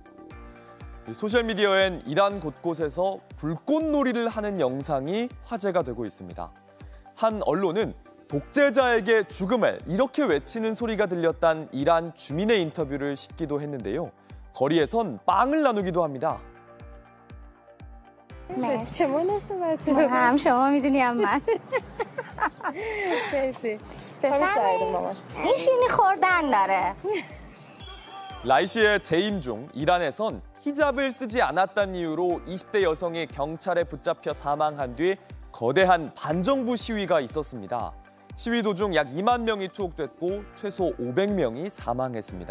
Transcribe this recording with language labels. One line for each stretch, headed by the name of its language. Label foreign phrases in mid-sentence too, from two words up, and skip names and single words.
Korean: 소셜미디어엔 이란 곳곳에서 불꽃놀이를 하는 영상이 화제가 되고 있습니다. 한 언론은 독재자에게 죽음을 이렇게 외치는 소리가 들렸다는 이란 주민의 인터뷰를 싣기도 했는데요. 거리에선 빵을 나누기도 합니다.
Persian: چمون اسمتون هم شما میدونی هم من مرسی این شیرینی خوردن داره
Korean: 라이시의 재임 중 이란에선 히잡을 쓰지 않았다는 이유로 20대 여성이 경찰에 붙잡혀 사망한 뒤 거대한 반정부 시위가 있었습니다. 시위 도중 약 2만 명이 투옥됐고 최소 500명이 사망했습니다.